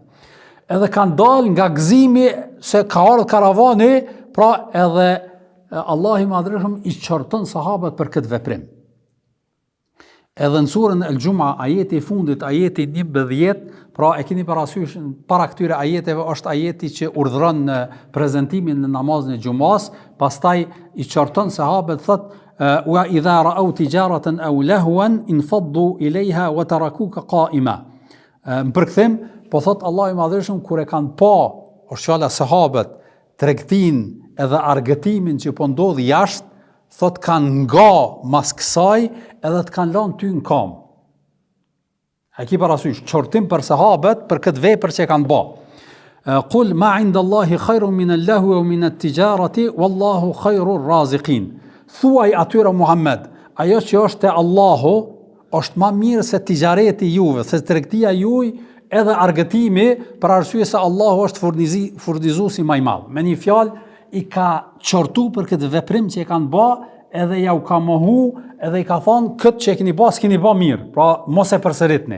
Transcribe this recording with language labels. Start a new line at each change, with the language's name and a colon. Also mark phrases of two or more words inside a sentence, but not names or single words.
Albanian: Edhe kanë dalë nga gëzimi se ka ardhur karavani, pra edhe Allah i Madhërisëm i qorton sahabët për këtë veprim. Edhe në surën El-Jum'a, ajeti i fundit, ajeti 11, pra e keni parasysh, para këtyre ajeteve është ajeti që urdhëron në prezantimin në namazin e xumas, pastaj i qorton sahabët, thot
Arabic: وإذا رأوا تجارة أو لهوا انفضوا إليها وتركوك قائما.
Albanian: Në përkthim, po thot Allah i Madhërisëm, kur e kanë pa, është fjala sahabët, tregtin edhe argëtimin që po ndodh jashtë, thot kanë nga mas kësaj edhe të kanë lanë ty në kam. E ki parasysh, qortim për sahabët për këtë vepër që kanë bë.
Arabic: قل ما عند الله خير من الله ومن التجارة والله خير الرازقين.
Albanian: Thuaj atyre Muhammed, ajo që është te Allahu është ma mirë se tijareti juve, se tregtia juaj edhe argëtimi, për arsye se Allahu është furnizuesi më i madh. Me një fjalë i ka qortu për këtë veprim që e kanë bë, edhe ja u ka mohu, edhe i ka thonë këtë që e keni bë, s'keni bë mirë, pra mos e përsëritni.